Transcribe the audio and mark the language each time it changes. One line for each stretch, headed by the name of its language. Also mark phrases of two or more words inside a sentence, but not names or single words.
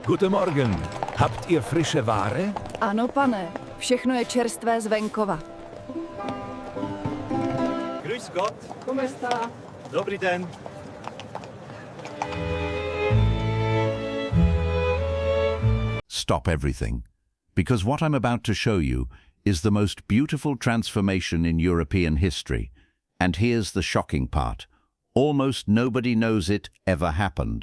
German: Guten Morgen. Habt ihr frische Ware?
Czech: Ano, pane, všechno je čerstvé z venkova.
German: Grüß Gott.
Italian: Come sta?
Czech: Dobrý den.
English: Stop everything, because what I'm about to show you is the most beautiful transformation in European history. And here's the shocking part. Almost nobody knows it ever happened.